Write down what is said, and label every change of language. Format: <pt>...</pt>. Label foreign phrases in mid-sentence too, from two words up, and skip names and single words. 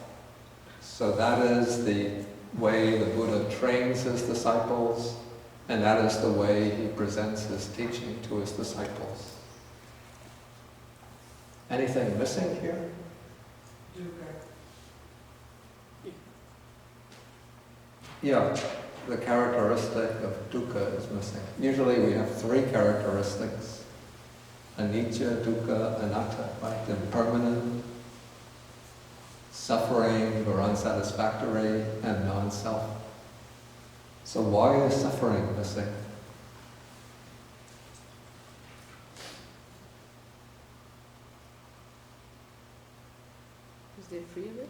<en>So that is the way the Buddha trains his disciples, and that is the way he presents his teaching to his disciples. Anything missing here? Yeah, the characteristic of dukkha is missing. Usually we have 3 characteristics:</en> <pi>anicca, dukkha, anatta,</pi> <en>right? Impermanent, suffering or unsatisfactory, and non-self. So why is suffering missing? Because they're free of it?</en>